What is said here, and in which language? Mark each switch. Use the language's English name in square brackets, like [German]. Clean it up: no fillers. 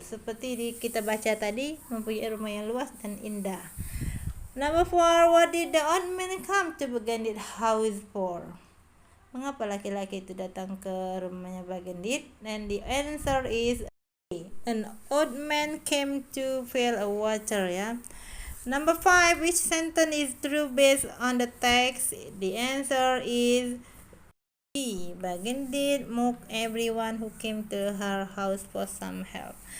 [Indonesian] Seperti kita baca tadi, mempunyai rumah yang luas dan indah. [English] Number 4, what did the old man come to Begindit house for? [Indonesian] Mengapa laki-laki itu datang ke rumahnya Begindit? [English] And the answer is an old man came to fill a water, ya. Number 5, which sentence is true based on the text? The answer is B. Begindit mocked everyone who came to her house for some help.